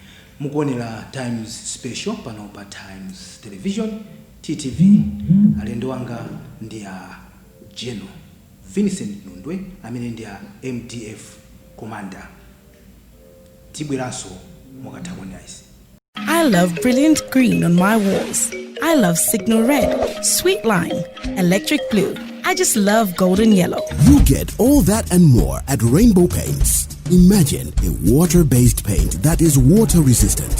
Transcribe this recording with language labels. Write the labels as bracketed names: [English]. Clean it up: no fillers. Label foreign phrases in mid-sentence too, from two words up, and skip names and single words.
[Nyanja] Mukuonera Times Special pano pa Times Television TTV. Alendo wanga ndi a General Vincent Nundwe amene ndi a MDF Commander. Tibweranso mukatha kuona izi. [English] I love brilliant green on my walls. I love signal red, sweet lime, electric blue. I just love golden yellow. You get all that and more at Rainbow Paints. Imagine a water-based paint that is water-resistant.